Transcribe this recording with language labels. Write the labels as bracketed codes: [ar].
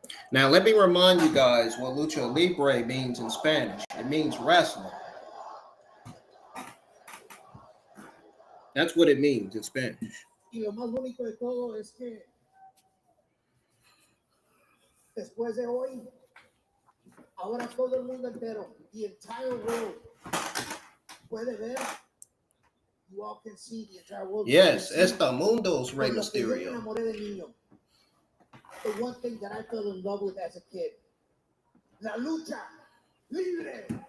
[en] Now, let me remind you guys what lucha libre means in Spanish. It means wrestling. That's what it means in Spanish. [es] Y lo más bonito de todo es que después de hoy, ahora todo el mundo entero, [en] the entire world, [es] puede ver. [en] You all can see the entire world. Yes, Esta Mundo's Rey Mysterio. The one thing that I fell in love with as a kid, la lucha libre.